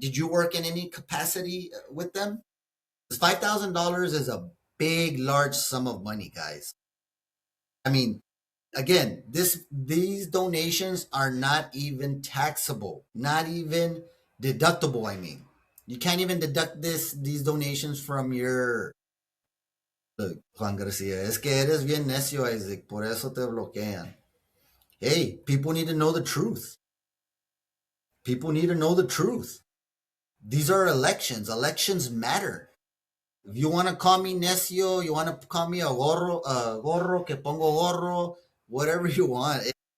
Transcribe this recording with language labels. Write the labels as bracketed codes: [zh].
[en] Did you work in any capacity with them? $5,000 is a big, large sum of money, guys. I mean, again, these donations are not even taxable, not even deductible. I mean, you can't even deduct these donations from your... [es] Look, Juan Garcia, es que eres bien necio, Isaac, por eso te bloquean. [en] Hey, people need to know the truth. People need to know the truth. These are elections. Elections matter. If you want to call me necio, you want to call me a gorro, [es] que pongo gorro, [en] whatever you want.